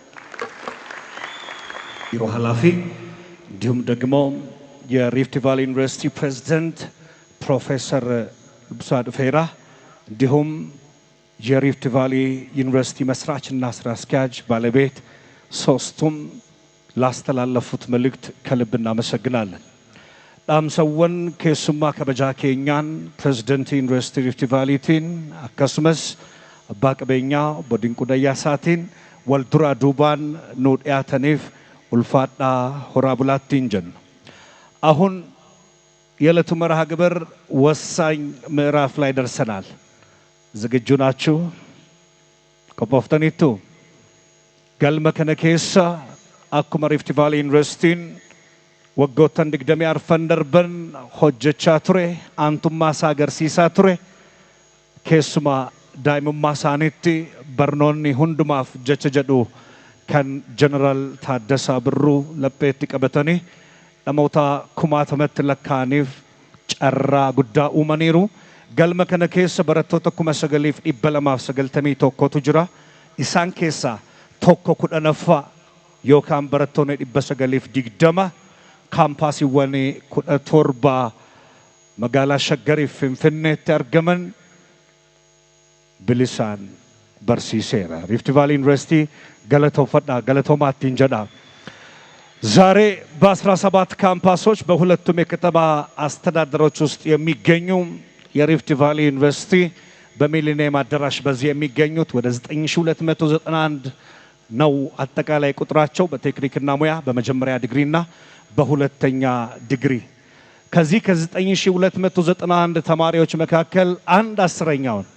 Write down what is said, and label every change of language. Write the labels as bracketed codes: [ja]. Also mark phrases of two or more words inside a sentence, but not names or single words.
[am] ቢሮ ኃላፊ እንዲሁም ደግሞ የሪፍት ቫሊ ዩኒቨርሲቲ ፕሬዝዳንት ፕሮፌሰር ልብሳ ዱፌራ እንዲሁም የሪፍት ቫሊ ዩኒቨርሲቲ መስራችና ስራ አስኪያጅ ባለቤት ሶስቱም ላስተላለፉት መልእክት ከልብ እናመሰግናለን። [om] dhaamsawwan keessummaa kabajaa keenyaan pirezidantii Yuunivarsiitii Rift Vaaliitiin akkasumas abbaa qabeenyaa obbo Dinquu Dayyaasaatiin wal duraa duubaan nu dhiyaataniif ulfaadhaa horaa bulaattiin jenna። [am] አሁን የዕለቱ መርሃ ግብር ወሳኝ ምዕራፍ ላይ ደርሰናል። ዝግጁ ናችሁ? [om] qophxanitu galma kana keessa akkuma Rift Valley yuunivarsiitiin waggoottan digdamii afran darban hojjechaa ture anatummaa saaxilsiisaa ture keessumaa dhaabbiin sanitti barnootni hundumaaf jecha jedhu kan Jeneraal Taaddasaa Birruu lapheetti qabatanii namoota kumaatamatti lakkaa'aniif carraa guddaa uumaniiru. Galma kana keessa barattoota 9,291tu jira. Isaan keessaa tokko 10ffaa yookaan barattoonni 920 kaampaasiiwwan 17 magaalaa Shaggariif Finfinneetti argaman bilisaan barsiiseera. Rift Valley University galatoomaattiin jedha. [am] ዛሬ በ17 ካምፓሶች በሁለቱም የከተማ አስተዳደሮች ውስጥ የሚገኙ የሪፍት ቫሊ ዩኒቨርሲቲ በሚሊኒየም አዳራሽ በዚህ የሚገኙት ወደ 9291 ነው አጠቃላይ ቁጥራቸው በቴክኒክና ሙያ በመጀመሪያ ዲግሪና በሁለተኛ ዲግሪ። ከዚህ ከ9291 ተማሪዎች መካከል አንድ አስረኛው